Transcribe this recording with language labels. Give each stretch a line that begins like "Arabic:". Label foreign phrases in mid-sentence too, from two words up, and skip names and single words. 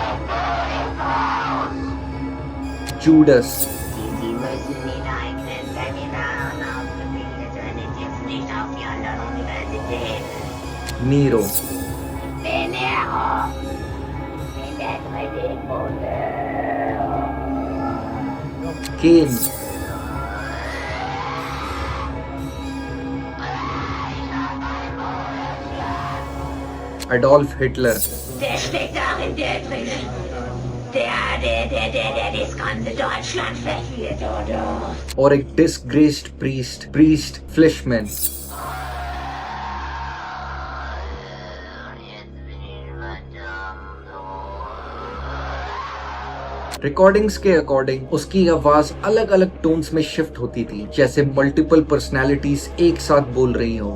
Hindi: जूडस, नीरो, केन, एडोल्फ हिटलर,
German: Der steckt darin, der drinnen. Der das ganze Deutschland verführt, oder?
Hindi: और एक
English: disgraced priest
Hindi: फ्लिशमैन। रिकॉर्डिंग्स के अकॉर्डिंग उसकी आवाज अलग अलग टोन्स में शिफ्ट होती थी, जैसे
English: multiple personalities
Hindi: एक साथ बोल रही हो।